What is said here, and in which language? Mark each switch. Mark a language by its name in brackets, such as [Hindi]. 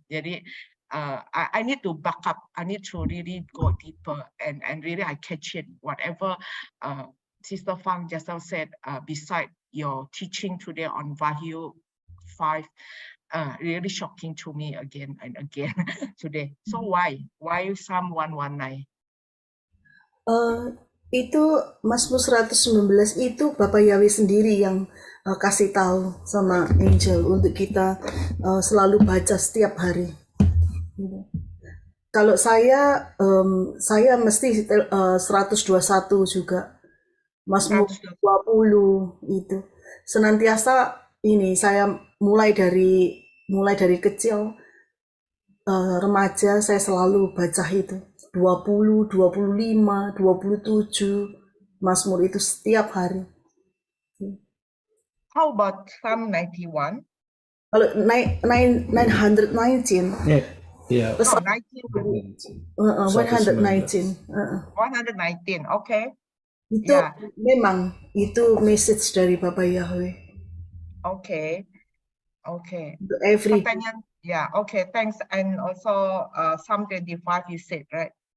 [English] Jadi I need to back up. I need to really go deeper and really I catch it whatever Sister Fang just now said, beside your teaching today on Wahyu 5, really shocking to me again and again today. So why Psalm 119? [Indonesian] Itu Mazmur 119 itu Bapak Yahweh sendiri yang kasih tahu sama Angel untuk kita selalu baca setiap hari. Kalau saya mesti 121 juga, Mazmur 20 itu senantiasa ini saya mulai dari kecil remaja saya selalu baca itu 20, 25, 27 Mazmur itu setiap hari. [English] How about Psalm 91? [Indonesian] Kalau 919 Yeah. [English] No, 19. 119, okay. [Indonesian] itu Yeah. memang itu message dari Bapak Yahweh. Okay. [English] Every Pertanyaan, yeah, okay, thanks. And also Psalm 25 you said, right?